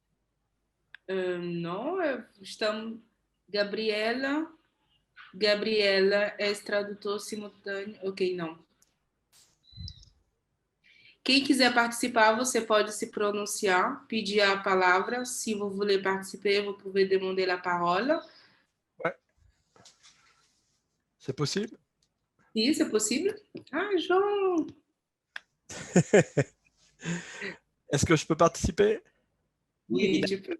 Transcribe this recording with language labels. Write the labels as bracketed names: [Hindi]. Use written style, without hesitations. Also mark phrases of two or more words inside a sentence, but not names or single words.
[Portuguese] Não, estamos... Gabriela é tradutor simultâneo. Ok, não. Quem quiser participar, você pode se pronunciar, pedir a palavra. [French] Si vous voulez participer, vous pouvez demander la parole. Ouais. C'est possible? Oui, c'est possible. Ah, Jean. Est-ce que je peux participer? Oui, tu peux.